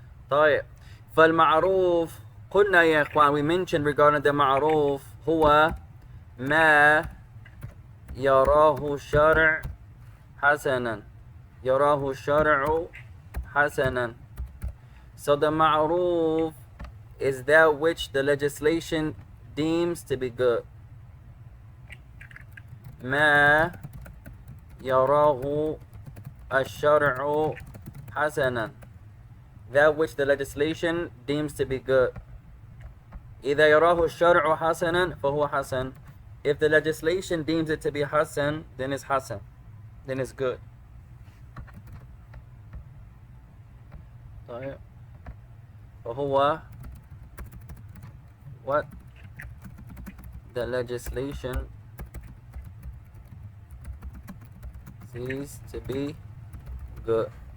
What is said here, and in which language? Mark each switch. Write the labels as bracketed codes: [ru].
[ar] طيب فالمعروف, قلنا يا إخوان, [en] we mentioned regarding the [ar] معروف, هو ما يراه الشرع حسنا. يراه الشرع حسنا. [en] So the معروف is that which the legislation deems to be good. [ar] ما يراه الشرع حسنا, [en] that which the legislation deems to be good. [ar] إذا يراه الشرع حسنا فهو حسن. [en] If the legislation deems it to be hasan, then it's hasan, then it's good. [ar] طيب. فهو [en] what the legislation sees to be good.